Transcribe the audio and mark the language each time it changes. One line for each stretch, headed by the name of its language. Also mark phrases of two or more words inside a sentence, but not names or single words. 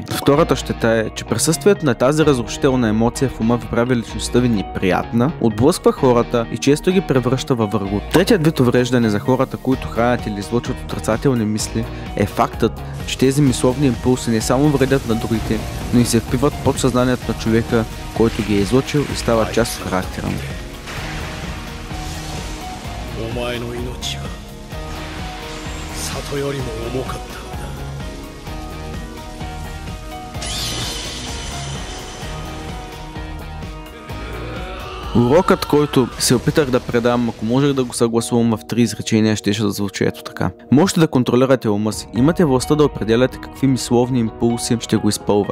Bulgarian: Втората щета е, че присъствието на тази разрушителна емоция в ума ви прави личността ви неприятна, отблъсква хората и често ги превръща във врагу. Третият вид увреждане за хората, които хранят или излъчват отрицателни мисли, е фактът, че тези мисловни импулси не само вредят на другите, но и се впиват в подсъзнанието на човека, който ги е излъчил и стават част от характера му.
Japanese: お前の命は里よりも重かったのだ。
Bulgarian: Урокът, който се опитах да предам, ако можех да го съгласувам в 3 изречения, щеше да звучи ето така. Можете да контролирате ума си, имате властта да определяте какви мисловни импулси ще го изпълват.